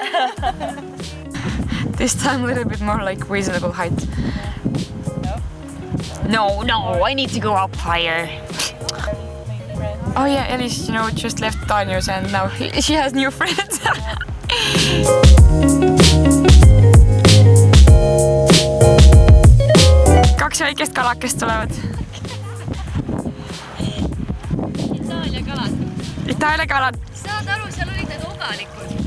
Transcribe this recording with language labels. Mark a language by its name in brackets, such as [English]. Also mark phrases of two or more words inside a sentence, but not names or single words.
[English] This time a little bit more like reasonable height. No, I need to go up higher. Oh yeah, Elis, just left Tanyos and now she has new friends. [Estonian] Kaks väikest kalakest tulevad. Itaalia kalad. Saad aru, seal olid need ogalikud.